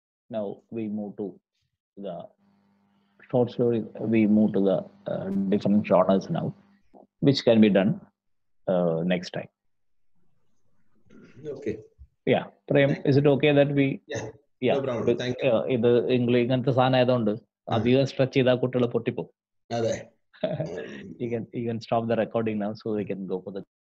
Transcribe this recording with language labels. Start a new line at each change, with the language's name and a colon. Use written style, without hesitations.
English: Now we move to the short story. We move to the different genres now, which can be done next time. Okay. Yeah, Prem, is it okay that we? Yeah. No problem. Thank you.
Malayalam: ഇത് English ഇങ്ങനത്തെ സാധനം ആയതുകൊണ്ട് അധികം stretch ചെയ്താൽ കുട്ടികൾ പൊട്ടിപ്പോ. അതെ.
English: You can stop the recording now so we can go for the